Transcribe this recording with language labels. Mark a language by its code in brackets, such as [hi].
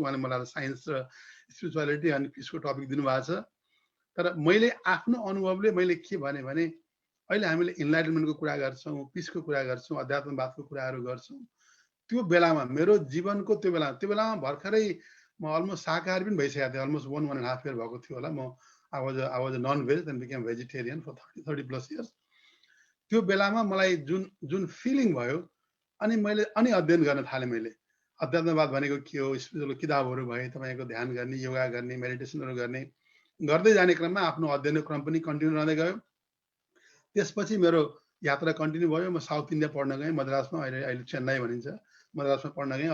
[ne] उहाँले मलाई साइन्स र स्पिरिचुअलिटी अनि पिसको टपिक दिनुभएको छ। तर मैले आफ्नो अनुभवले मैले के भने अहिले हामीले इन्लाइटमेन्टको कुरा गर्छौँ, पिसको कुरा गर्छौँ, अध्यात्मवादको कुराहरू गर्छौँ। त्यो बेलामा मेरो जीवनको त्यो बेलामा भर्खरै म अलमोस्ट शाकाहारी पनि भइसकेको थिएँ। अलमोस्ट 1.5 year भएको थियो होला। [en] म I was a non-veg and became vegetarian for 30+ years. [ne] त्यो बेलामा मलाई जुन फिलिङ भयो अनि मैले अध्ययन गर्न थालेँ। मैले अध्यात्मवाद भनेको के हो, स्पिरिचुअल किताबहरू भए, तपाईँको ध्यान गर्ने, योगा गर्ने, मेडिटेसनहरू गर्ने, गर्दै जाने क्रममा आफ्नो अध्ययनको क्रम पनि कन्टिन्यू रहँदै गयो। त्यसपछि मेरो यात्रा कन्टिन्यू भयो। म साउथ इन्डिया पढ्न गएँ, मद्रासमा, अहिले चेन्नई भनिन्छ, मद्रासमा पढ्न गएँ।